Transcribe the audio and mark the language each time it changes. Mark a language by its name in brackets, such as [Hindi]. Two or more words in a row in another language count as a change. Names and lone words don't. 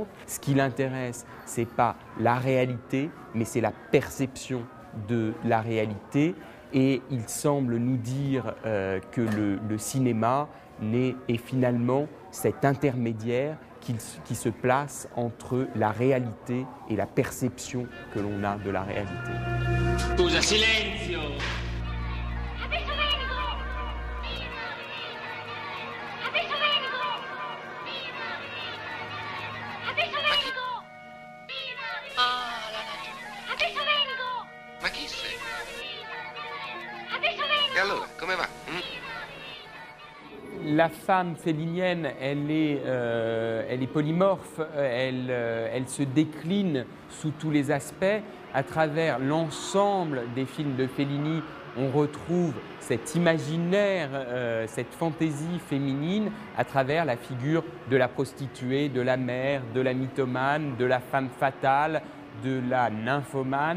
[French] Ce qui l'intéresse, c'est pas la réalité, mais c'est la perception de la réalité. Et il semble nous dire que le cinéma est finalement cet intermédiaire qui se place entre la réalité et la perception que l'on a de la réalité. [Italian] Scusa, silenzio! Adesso vengo! Adesso vengo! Adesso vengo! Ah, la natura. Adesso vengo! Ma chi sei? Adesso vengo! E allora, come va? [French] La femme fellinienne, elle est polymorphe, elle se décline sous tous les aspects. À travers l'ensemble des films de Fellini, on retrouve cet imaginaire, cette fantaisie féminine à travers la figure de la prostituée, de la mère, de la mythomane, de la femme fatale, de la nymphomane.